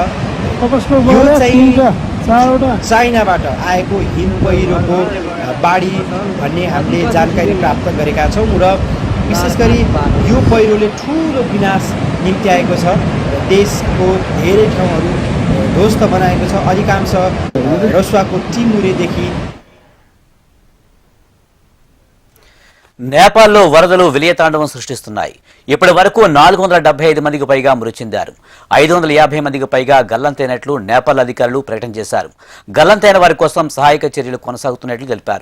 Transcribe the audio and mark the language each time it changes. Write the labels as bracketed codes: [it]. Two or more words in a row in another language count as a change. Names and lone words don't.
[ne] यो चाहिँ चाइनाबाट आएको हिम पहिरोको बाढी भन्ने हामीले जानकारी प्राप्त गरेका छौँ र विशेष गरी यो पहिरोले ठुलो विनाश निम्त्याएको छ। देशको धेरै ठाउँहरू ध्वस्त बनाएको छ। अधिकांश रसुवाको टिमुरेदेखि [te] నేపాల్లో వరదలు విలయతాండవం సృష్టిస్తున్నాయి. ఇప్పటి వరకు 475 మందికి పైగా మృతి చెందారు. 550 మందికి పైగా గల్లంతైనట్లు నేపాల్ అధికారులు ప్రకటన చేశారు. గల్లంతైన వారి కోసం సహాయక చర్యలు కొనసాగుతున్నట్లు తెలిపారు.